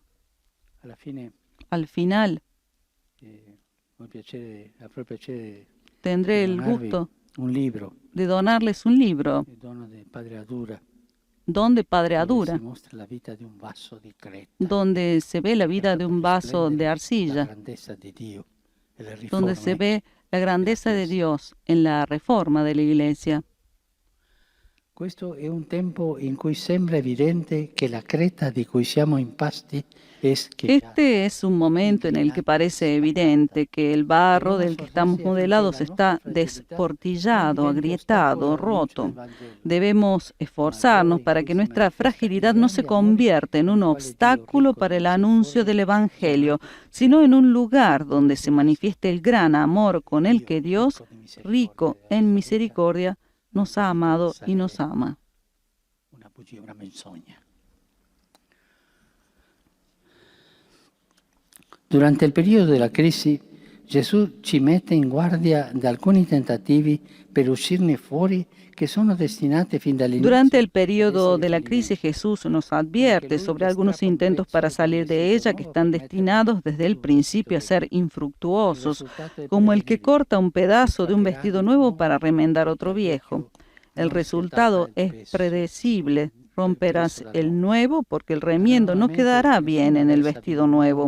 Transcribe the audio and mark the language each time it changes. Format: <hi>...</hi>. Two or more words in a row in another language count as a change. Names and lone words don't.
<es>Al final, tendré el gusto de donarles un libro, Don de Padre Adura, donde se ve la vida de un vaso de arcilla, donde se ve la grandeza de Dios en la reforma de la Iglesia.</es> <it>Questo è un tempo in cui sembra evidente che la creta di cui siamo impasti</it> <es>es que Este es un momento en el que parece evidente que el barro del que estamos modelados está desportillado, agrietado, roto. Debemos esforzarnos para que nuestra fragilidad no se convierta en un obstáculo para el anuncio del Evangelio, sino en un lugar donde se manifieste el gran amor con el que Dios, rico en misericordia, nos ha amado y nos ama.</es> <it>Una bugia, una menzogna. Durante il periodo della crisi, Gesù ci mette in guardia da alcuni tentativi per uscirne fuori que sono destinati fin dall'inizio.</it> <es>Durante el periodo de la crisis, Jesús nos advierte sobre algunos intentos para salir de ella que están destinados desde el principio a ser infructuosos, como el que corta un pedazo de un vestido nuevo para remendar otro viejo. El resultado es predecible. Romperás el nuevo porque el remiendo no quedará bien en el vestido nuevo.</es>